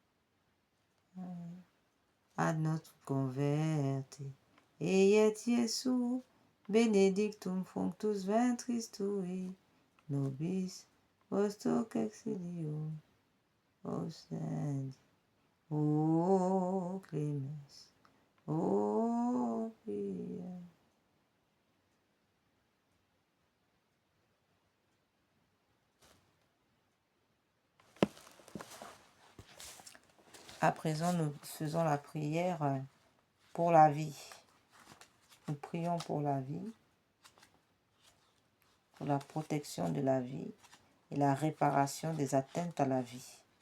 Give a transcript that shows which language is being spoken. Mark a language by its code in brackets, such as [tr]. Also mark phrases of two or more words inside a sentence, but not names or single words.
[la] ad nos converti, et Iesu, benedictum fructus ventris tui, nobis post hoc exilium, ostendi, o clemens, o pia. [fr] À présent, nous faisons la prière pour la vie. Nous prions pour la vie, pour la protection de la vie et la réparation des atteintes à la vie.